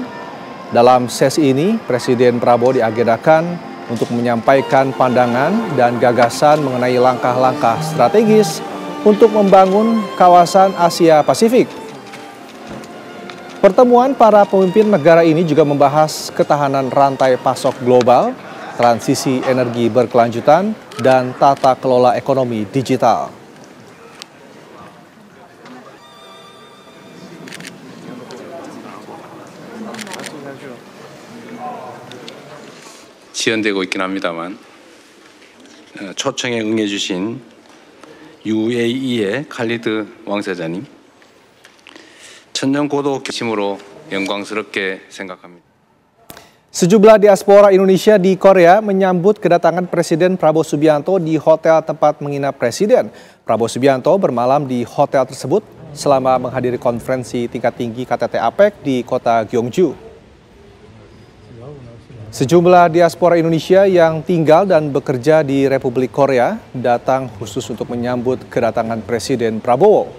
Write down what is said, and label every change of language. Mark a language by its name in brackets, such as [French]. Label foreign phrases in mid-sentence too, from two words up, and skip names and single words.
[Indonesian] Dalam sesi ini, Presiden Prabowo diagendakan untuk menyampaikan pandangan dan gagasan mengenai langkah-langkah strategis untuk membangun kawasan Asia Pasifik. Pertemuan para pemimpin negara ini juga membahas ketahanan rantai pasok global, transisi energi berkelanjutan, dan tata kelola ekonomi digital. [Korean] 지연되고 있긴 합니다만 초청에 응해주신 UAE의 칼리드 왕세자님, 천년 고도 결심으로 영광스럽게 생각합니다. [Indonesian] Sejumlah diaspora Indonesia di Korea menyambut kedatangan Presiden Prabowo Subianto di hotel tempat menginap Presiden. Prabowo Subianto bermalam di hotel tersebut selama menghadiri konferensi tingkat tinggi KTT APEC di kota Gyeongju. Sejumlah diaspora Indonesia yang tinggal dan bekerja di Republik Korea datang khusus untuk menyambut kedatangan Presiden Prabowo.